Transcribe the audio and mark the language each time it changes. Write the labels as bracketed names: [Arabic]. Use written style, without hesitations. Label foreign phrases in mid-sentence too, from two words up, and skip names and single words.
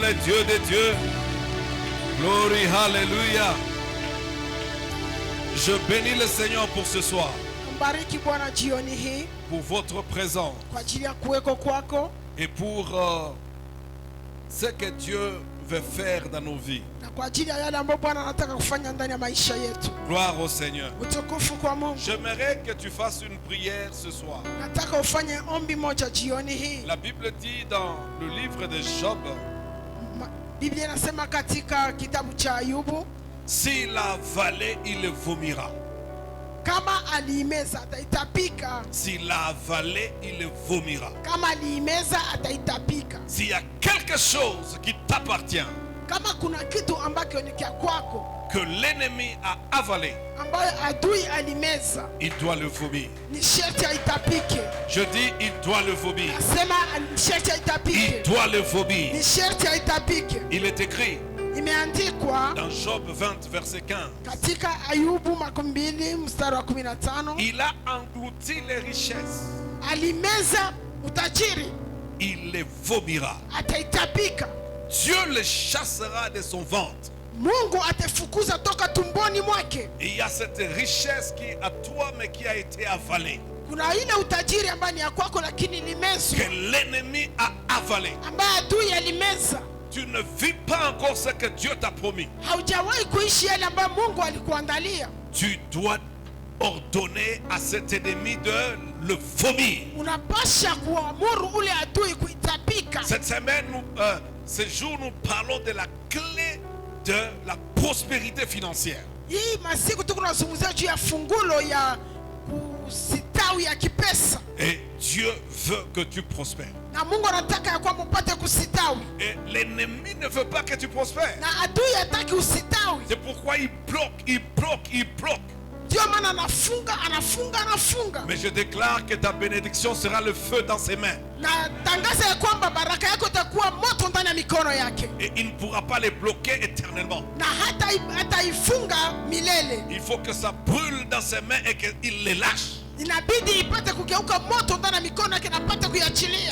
[French] est Dieu des dieux. [English] Glory, hallelujah. [French] Je bénis le Seigneur pour ce soir, [Swahili] Mbariki Bwana jioni hii [French] pour votre présence [Swahili] kwa ajili ya kuweko kwako [French] et pour ce que Dieu veut faire dans nos vies. [Swahili] na kwa ajili ya yale ambayo Bwana anataka kufanya ndani ya maisha yetu. [French] Gloire au Seigneur. [Swahili] Utukufu kwa Mungu. [French] J'aimerais que tu fasses une prière ce soir. [Swahili] Nataka ufanye ombi moja jioni hii. [French] La Bible dit dans le livre de Job, [Swahili] Biblia inasema katika kitabu cha Ayubu, [French] s'il a avalé, il vomira. [Swahili] kama aliimeza ataitapika. [French] S'il a avalé, il vomira. [Swahili] Kama aliimeza ataitapika. [French] S'il y a quelque chose qui t'appartient, [Swahili] Kama kuna kitu ambacho ni kia kwako [French] que l'ennemi a avalé, [Swahili] ambayo adui alimeza, [French] il doit le vomir. [Swahili] ni sharti aitapike. [French] Je dis, il doit le vomir. [Swahili] Nasema ni sharti [French] Il [Swahili] aitapike. [French] doit le vomir. [Swahili] Ni sharti aitapike. [French] Il est écrit [Swahili] Imeandikwa [French] dans Job 20, verset 15. [Swahili] katika Ayubu 20 mstari wa 15, [French] Il a englouti les richesses. [Swahili] alimeza utajiri, [French] Il les vomira. [Swahili] ataitapika. [French] Dieu les chassera de son ventre. [Swahili] Mungu atafukuza toka tumboni mwake. [French] Et il y a cette richesse qui est à toi mais qui a été avalée. [Swahili] Kuna ile utajiri ambayo ni ya kwako lakini limezwa, [French] Que l'ennemi a avalé. [Swahili] ambaye adui alimeza. [French] Tu ne vis pas encore ce que Dieu t'a promis. [Swahili] Haujawahi kuishi yale ambayo Mungu alikuandalia. [French] Tu dois ordonner à cet ennemi de le vomir. [Swahili] Unapasha kuamuru ule adui kuitapika. [French] Cette semaine, ce jour, nous parlons de la clé de la prospérité financière. [Swahili] Hii masiku tuko tunazungumzia juu ya fungulo ya kusitawi ya kipesa. [French] Et Dieu veut que tu prospères. [Swahili] Na Mungu anataka ya kwamba upate kusitawi. [French] Et l'ennemi ne veut pas que tu prospères. [Swahili] Na adui hataki usitawi. [French] C'est pourquoi il bloque, il bloque, il bloque. [Swahili] Ndio maana anafunga. [French] Mais je déclare que ta bénédiction sera le feu dans ses mains. [Swahili] Na tangaza ya kwamba baraka yako itakuwa moto ndani ya mikono yake. [French] Et il ne pourra pas les bloquer éternellement. [Swahili] Na hata ifunga milele. [French] Il faut que ça brûle dans ses mains et qu'il les lâche. [Swahili] Inabidi ipate kugeuka moto ndani ya mikono yake na apate kuiachilia.